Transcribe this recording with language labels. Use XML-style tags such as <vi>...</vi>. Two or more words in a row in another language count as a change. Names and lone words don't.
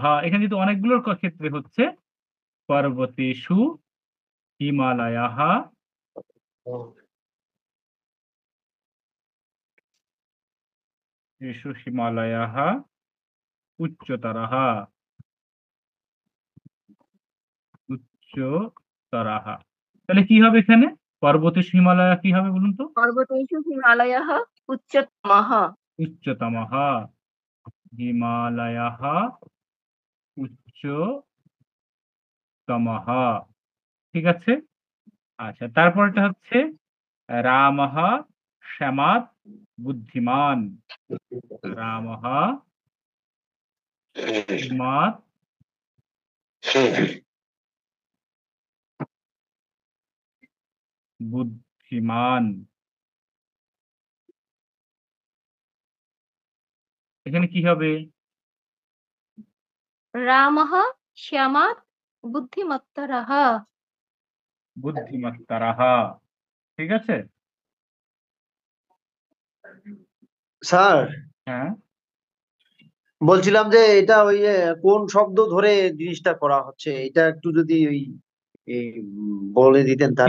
<bn>এখানে যেহেতু অনেকগুলোর ক্ষেত্রে হচ্ছে</bn> <sa>পর্বতেষু হিমালয়াহ এষু হিমালয়াः উচ্চতরः উচ্চতরः।</sa> <bn>তাহলে কি হবে এখানে?</bn> <sa>পর্বতেষু হিমালয়া</sa> <bn>কি হবে বলুন তো?</bn> <sa>पर्वतेषु हिमालयः उच्चतमः। উচ্চতমः। হিমালয়াः উচ্চতমः।</sa> <bn>ঠিক আছে? আচ্ছা, তারপরটা হচ্ছে</bn> <sa>রামः শ্যামাৎ বুদ্ধিমান। রামः শ্যামাৎ বুদ্ধিমান।</sa> <bn>এখানে কি হবে?</bn> <sa>रामः श्यामात् बुद्धिमत्तरः।</sa> <bn>বুদ্ধিমত্তরः। ঠিক আছে? স্যার হ্যাঁ। বলছিলাম যে এটা ওই যে কোন শব্দ ধরে জিনিসটা করা হচ্ছে এটা একটু যদি ওই বলে দিতেন তাহলে</bn>